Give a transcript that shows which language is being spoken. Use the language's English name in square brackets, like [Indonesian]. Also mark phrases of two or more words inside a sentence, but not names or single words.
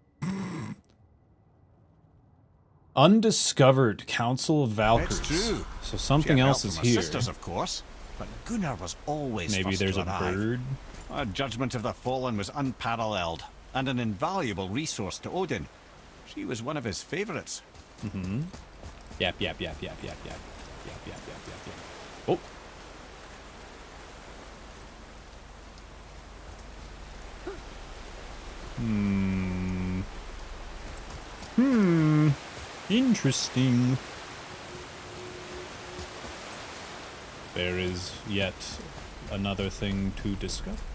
[English] Undiscovered Council of Valkyries. It's true. So something else is here. Sisters, of course, but Gunnar was always Maybe first there's to a arrive. bird. Our judgment of the fallen was unparalleled and an invaluable resource to Odin. She was one of his favorites. Mm-hmm. Yap, yap, yap, yap, yap, yap. Yap, yap, yap, yap, yap. Oh. Interesting. There is yet another thing to discover.